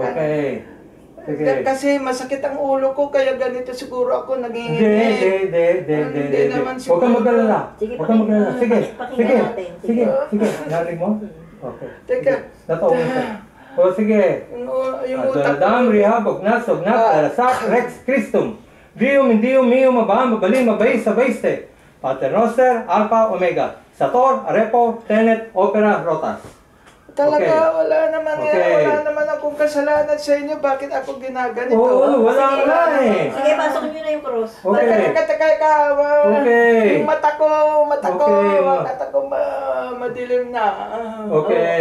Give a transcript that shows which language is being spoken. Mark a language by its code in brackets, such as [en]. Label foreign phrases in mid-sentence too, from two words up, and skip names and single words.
[tl] Okay. Sige. Kasi masakit ang ulo ko, kaya ganito siguro ako naging Hindi naman Huwag siguro. kang mag-alala. Sige, Huwag kang mag-alala. Sige. pakinggan natin. Sige. Narinig mo? Okay. Teka. Nataon ka. O sige. Yung utak Adadam, rihabog, nasog, alasak, rex, Christum. Dium, indium, mium, mabam, mabalim, mabay, sabayste. [la] Pater Noster, Alpha, Omega. Sator, Arepo, Tenet, Opera, Rotas. [tl] talaga, Okay. wala naman Okay. wala naman akong kasalanan sa inyo. Bakit ako ginaganito? Oo, wala nga eh. Sige, pasok niyo na yung cross. Okay. Teka. Okay. Yung mata ko, Okay. madilim na. Okay.